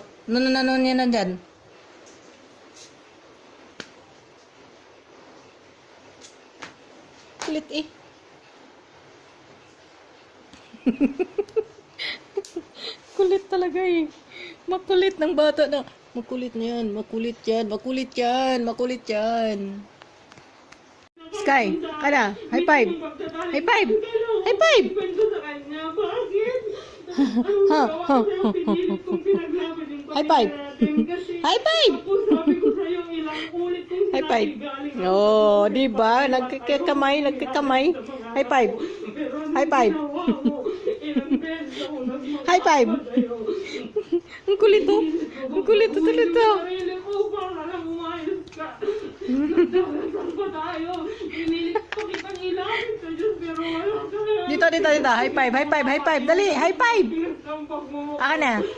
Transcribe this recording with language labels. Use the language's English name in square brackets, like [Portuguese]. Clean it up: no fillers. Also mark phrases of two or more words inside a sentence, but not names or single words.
[Filipino] Ano yan nandyan? Kulit eh. Kulit talaga eh. Makulit ng bata na. Makulit yan. Makulit yan. Makulit yan. Makulit yan. Sky, [English] kada. High five. High five. High five. Ha. High five. High five. High five. [Filipino] Oh, di ba? Nagkakamay. [English] High five. High five. High five. [Filipino] Ang kulit to. Ang kulit to talaga. Dito. [English] High five. [Filipino] Dali, [English] high five. [Filipino] Aka na.